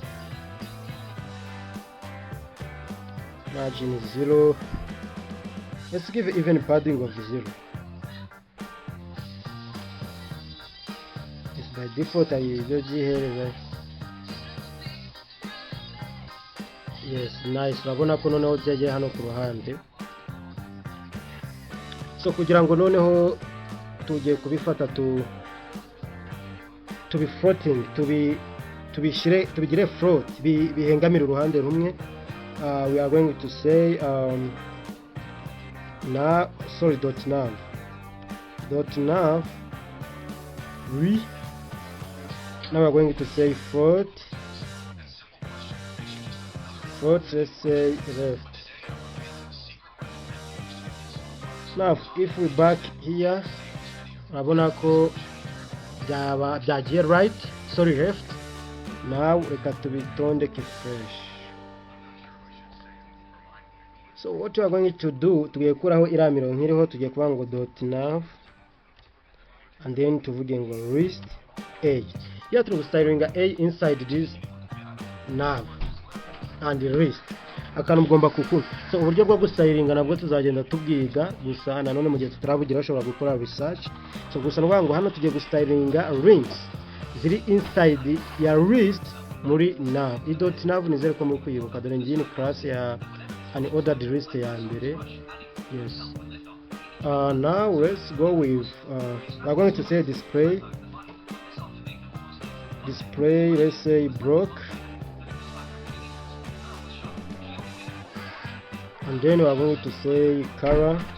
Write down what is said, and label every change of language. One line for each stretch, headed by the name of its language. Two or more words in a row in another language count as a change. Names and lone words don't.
English: Let's give it even padding of 0. It's by default I use here. Yes, nice.
Kinyarwanda: Urabona ko noneho byagiye hano ku ruhande. So kugira ngo noneho tugiye kubifata
English: to be floating,
Kinyarwanda: tubigire float, bihengamira uruhande rumwe.
English: We are going to say nav, we. Now we are going to say float, let's say left. Now if we back here,
Kinyarwanda: urabona ko byagiye right, left. Now reka tubitondeke fresh.
English: So what we are going to do,
Kinyarwanda: tugiye kuraho iriya mirongo iriho, tugiye kuvuga ngo .nav,
English: and then
Kinyarwanda: tuvuge ngo list a.
English: Here turi styling a inside this nav and list.
Kinyarwanda: Akantu mugomba kukunda. So uburyo bwo gustylinga nabwo tuzagenda tubwiga, gusa nanone mu gihe tutarabugira ushobora gukora research. So gusa nvuga ngo hano tugiye gustylinga links ziri inside ya list muri nav. .nav nizere ko muri kuyibuka, dore ngiyi ni class ya
English: an ordered list
Kinyarwanda: ya mbere.
English: Yes. Now let's go with we're going to say display, let's say block, and then we are going to say color.